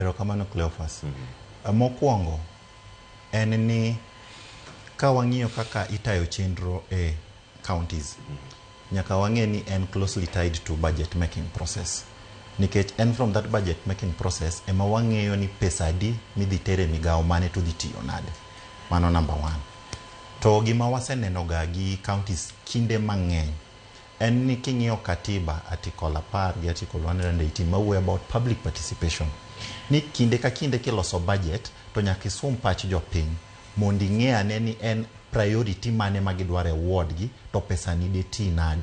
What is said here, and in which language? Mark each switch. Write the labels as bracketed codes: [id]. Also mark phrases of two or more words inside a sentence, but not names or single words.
[luo] Erokamano Cleophas. Mokwongo en ni ka wang'iyo kaka itayo chenro e counties, nyaka wang'e ni en [en] closely tied to budget making process. [luo] Nikech en [en] from that budget making process [luo] ema wang'eyo ni pesa adi midhi tere migawo mane to dhi tiyo nade. Mano [en] number one. [luo] To gima waseneno ga gi counties kinde mang'eny en ni king'iyo katiba article 10 gi article 118 mawuoyo [en] about public participation. [luo] Ni kinde ka kinde kiloso budget to nyaka isum pach jopiny mondo ing'e ane ni en priority mane magidwaro e ward gi to pesa ni de ti nade.